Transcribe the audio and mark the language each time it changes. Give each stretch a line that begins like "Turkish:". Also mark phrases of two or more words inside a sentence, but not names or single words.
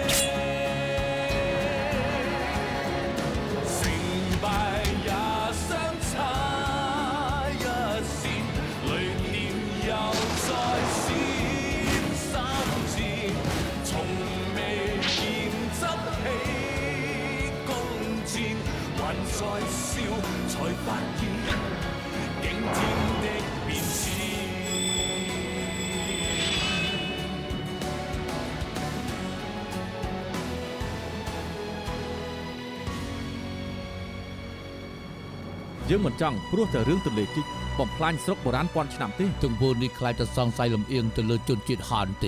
Cantonese: 成敗也相差一線，淚點又再閃三箭，從未見執起弓箭，還在笑才發現驚天的變遷。
Khmer: យើងមិនចង់ព្រោះតែរឿងទន្លេជីកបំផ្លាញស្រុកបុរាណពាន់ឆ្នាំទេ ទាំងពូនេះខ្លាចតែសង្ស័យលំអៀងទៅលើជនជាតិហានទេ